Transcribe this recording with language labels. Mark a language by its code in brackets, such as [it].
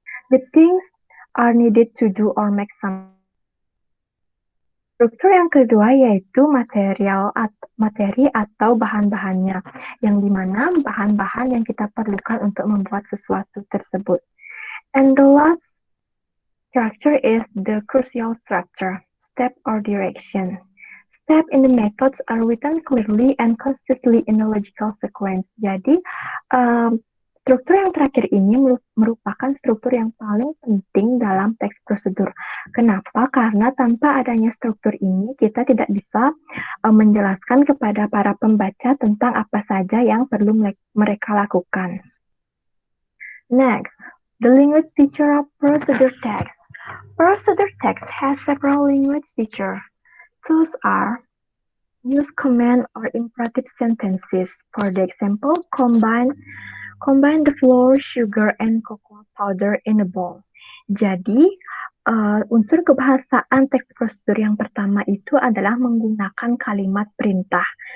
[en] The things are needed to do or make something. [id] Struktur yang kedua yaitu materi atau bahan-bahannya, yang dimana bahan-bahan yang kita perlukan untuk membuat sesuatu tersebut. [en] And the last structure is the crucial structure, step or direction. Step in the methods are written clearly and consistently in a logical sequence. [id] Jadi, struktur yang terakhir ini merupakan struktur yang paling penting dalam teks prosedur. Kenapa? Karena tanpa adanya struktur ini, kita tidak bisa menjelaskan kepada para pembaca tentang apa saja yang perlu mereka lakukan. [en] Next, the language feature of procedure text. Procedure text has several language features. Those are use command or imperative sentences. For the example, combine the flour, sugar, and cocoa powder in a bowl. [id] Jadi, unsur kebahasaan teks prosedur yang pertama itu adalah menggunakan kalimat perintah.